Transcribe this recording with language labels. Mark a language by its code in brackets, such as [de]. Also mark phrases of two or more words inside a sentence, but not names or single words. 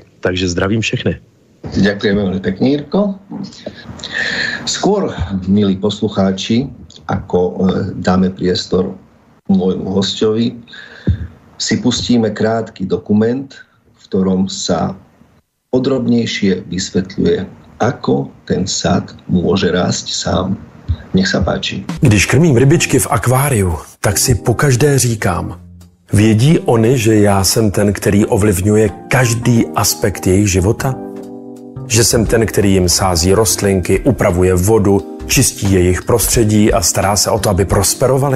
[cs] Takže zdravím všechny. [sk] Ďakujeme veľmi pekne, Jirko. Skôr, milí poslucháči, ako dáme priestor môjmu hosťovi, si pustíme krátky dokument, v ktorom sa podrobnejšie vysvetľuje, ako ten sad môže rásť sám. Nech sa páči. [cs] Když krmím rybičky v akváriu, tak si pokaždé říkám, vědí oni, že já jsem ten, který ovlivňuje každý aspekt jejich života? Že jsem ten, který jim sází rostlinky, upravuje vodu, čistí jejich prostředí a stará se o to, aby prosperovali?